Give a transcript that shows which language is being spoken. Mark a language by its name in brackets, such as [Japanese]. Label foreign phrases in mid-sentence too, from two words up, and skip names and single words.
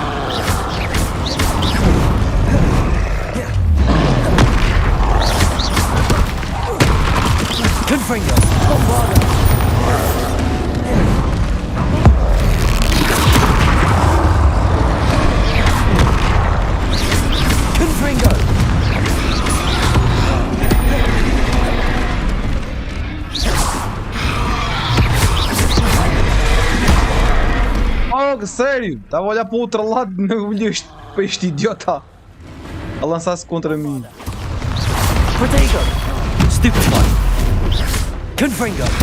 [Portuguese] Confringo. Bombada. Confringo. Oh, sério? Estava a olhar para o outro lado e não olhei para este idiota a lançar-se contra mim. Protego. Stupefy. Confringo.